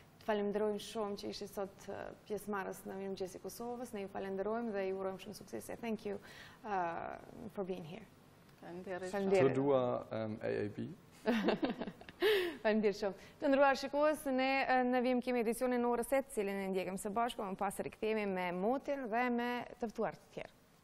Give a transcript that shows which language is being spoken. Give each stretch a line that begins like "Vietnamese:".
Albanian: Të falenderojmë shumë që ishi sot pjesëmarrës në Mëngjesit Kosovës, ne ju falenderojmë dhe ju urojmë shumë suksese.
English: Thank you for being here.
Albanian: Të dua AAB. Faleminderit shumë. Të nderuar shikues, ne vim kemi edicionin në orës 8, cilin e ndjekëm së bashku, më pas rikthehemi me motin dhe me të ftuar të tjerë.